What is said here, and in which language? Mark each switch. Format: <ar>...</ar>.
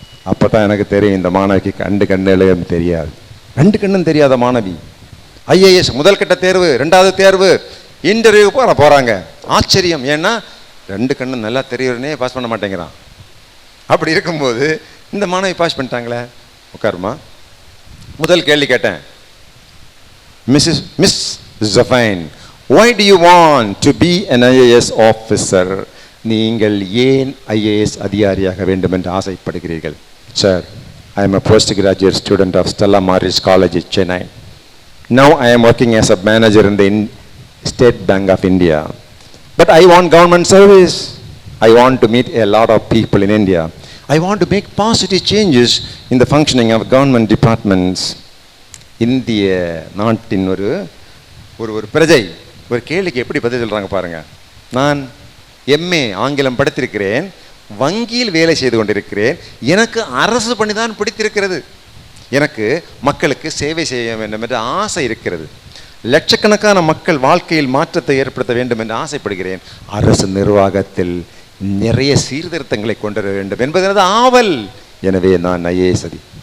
<ta>அப்போ தான் எனக்கு தெரியும், இந்த மாணவிக்கு கண்ணும் தெரியாது. 2 கண்ணும் தெரியாத மாணவி ஐஏஎஸ் முதல் கட்ட தேர்வு, 2வது தேர்வு, இன்டர்வியூ போகிறாங்க. ஆச்சரியம். ஏன்னா 2 கண்ணும் நல்லா தெரியறனே பாஸ் பண்ண மாட்டேங்கிறான். அப்படி இருக்கும்போது இந்த மாணவி பாஸ் பண்ணிட்டாங்களே. உட்காருமா. முதல் கேள்வி கேட்டேன்,</ta> <en>Miss Jafine, why do you want to be an IAS officer?</en> <ta>நீங்கள் ஏன் ஐஏஎஸ் அதிகாரியாக வேண்டும் என்று ஆசைப்படுகிறீர்கள்?</ta> <en>Sir, I am a postgraduate student of Stella Maris College in Chennai. Now I am working as a manager in the State Bank of India. But I want government service. I want to meet a lot of people in India. I want to make positive changes in the functioning of government departments.</en> <ta>இந்திய நாட்டின் ஒரு பிரஜை ஒரு கேள்விக்கு எப்படி பதில் சொல்கிறாங்க பாருங்க. நான் எம்ஏ ஆங்கிலம் படித்திருக்கிறேன், வங்கியில் வேலை செய்து கொண்டிருக்கிறேன், எனக்கு அரசு பணி தான் பிடித்திருக்கிறது, எனக்கு மக்களுக்கு சேவை செய்ய வேண்டும் என்ற ஆசை இருக்கிறது, லட்சக்கணக்கான மக்கள் வாழ்க்கையில் மாற்றத்தை ஏற்படுத்த வேண்டும் என்று ஆசைப்படுகிறேன், அரசு நிர்வாகத்தில் நிறைய சீர்திருத்தங்களை கொண்டு வர வேண்டும் என்பது எனது ஆவல், எனவே நான் ஐஏஎஸ் அதி.</ta>